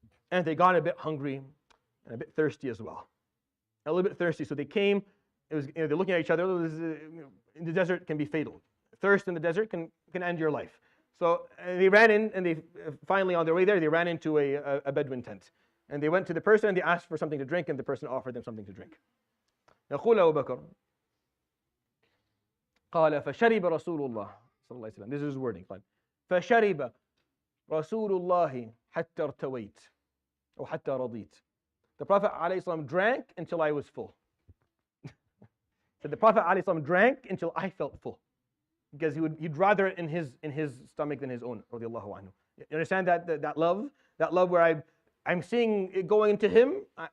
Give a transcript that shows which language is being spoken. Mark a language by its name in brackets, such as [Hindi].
[English] And they got a bit hungry and a bit thirsty as well. A little bit thirsty. So they came. It was they're looking at each other. In the desert can be fatal. Thirst in the desert can end your life. So they ran in, and they finally, on their way there, they ran into a Bedouin tent. And they went to the person and they asked for something to drink, and the person offered them something to drink. [Arabic] يقول أبو بكر قال فشرب رسول الله صلى الله عليه وسلم. [English] This is his wording. [Arabic] قال فشرب رسول الله حتى ارتويت أو حتى رضيت. [English] The Prophet ﷺ drank until I was full. So the Prophet ﷺ drank until I felt full, because he'd rather it in his stomach than his own. Radiallahu anhu. You understand that love? That love where I'm seeing it going into him.